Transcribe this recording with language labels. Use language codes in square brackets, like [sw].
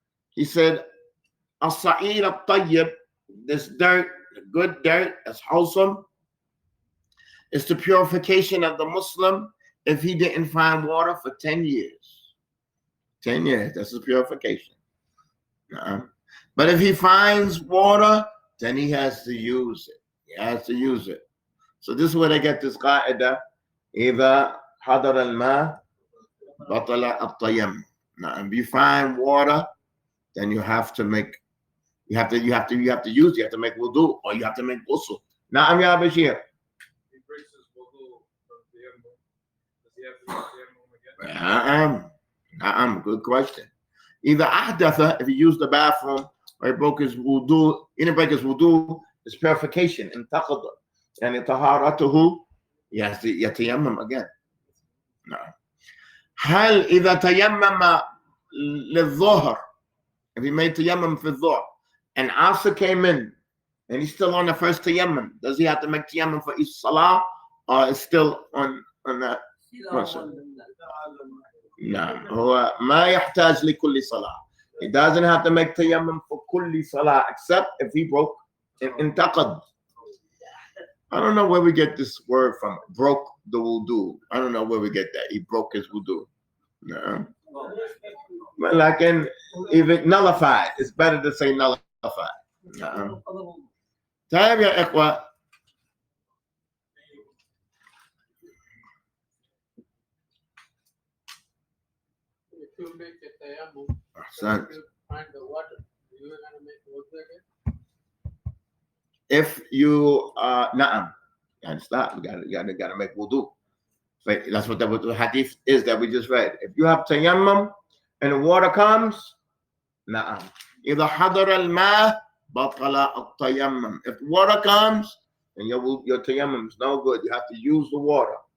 [en] He said الصعيد الطيب, this dirt, good dirt, that's wholesome, is the purification of the Muslim if he didn't find water for 10 years. 10 years, that's the purification. But if he finds water, then he has to use it. He has to use it. So this is where they get this qaida. [ar] إذا حضر الماء بطل التيمم. [en] Now, if you find water, then you have to make, you have to use, you have to make wudu, or you have to make ghusl. Now, I'm Ya Bashir. He breaks his wudu from tayammum. Does he have to make tayammum again? Good question. Either ahdatha, if he used the bathroom, or he broke his wudu, he didn't break his wudu, it's purification, intaqad, and taharatuhu, he has to yatayammam again. No. [ar] هل إذا تيمم للظهر, [en] if he made tayammum for dhuhr, and Asr came in, and he's still on the first tayammum, does he have to make tayammum for each salah, or is still on that person? No, [ar] هو ما يحتاج لكل صلاة. [en] He doesn't have to make tayammum for كل صلاة, except if he broke intaqad. I don't know where we get this word from. Broke the wudu. I don't know where we get that. He broke his wudu. No. But like if it nullified, it's better to say nullified. No. [ar] طيب يا إخوة. [en] If you make a tayammum, [ar] أحسنت. [en] you find the water, you are going to make wudu again? If you na'am, and stop, you gotta make wudu. But that's what the hadith is that we just read. If you have tayammum and the water comes, na'am. [ar] إذا حضر الماء بطل التيمم. [en] If water comes, then your tayammum is no good. You have to use the water.